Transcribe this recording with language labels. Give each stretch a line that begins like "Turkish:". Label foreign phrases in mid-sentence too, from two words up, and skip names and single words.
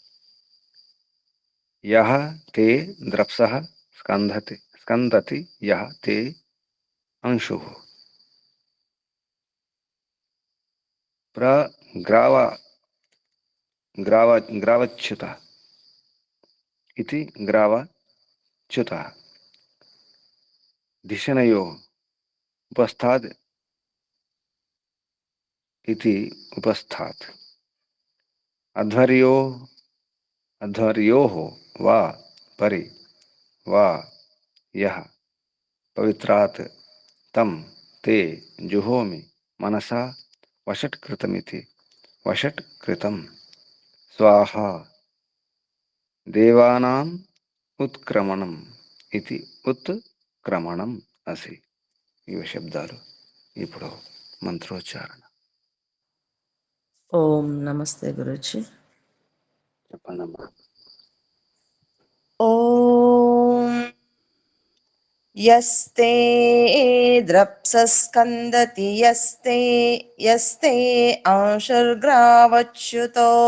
Sanskrit: యః తే ద్రప్సః స్కందతి యః తే అంశుః గ్రావచ్యుతః ఇతి గ్రావచ్యుతః దిశనయోః ఉపస్థాద్ इति उपस्थात् अध्वर्योः वा परि वा यः पवित्रात् तं ते जुहोमि मनसा वषट्कृतमिति वषट्कृतं स्वाहा देवानाम् उत्क्रमणम् इति उत्क्रमणम् असि.
Telugu: ఇవి శబ్దాలు. ఇప్పుడు మంత్రోచ్చారణ. ఓం నమస్తే గురుజీ. చెప్పండమ్మా.
Sanskrit: ఓం యస్తే ద్రప్సస్కందతి యస్తే అంశుర్గ్రావచ్యుతో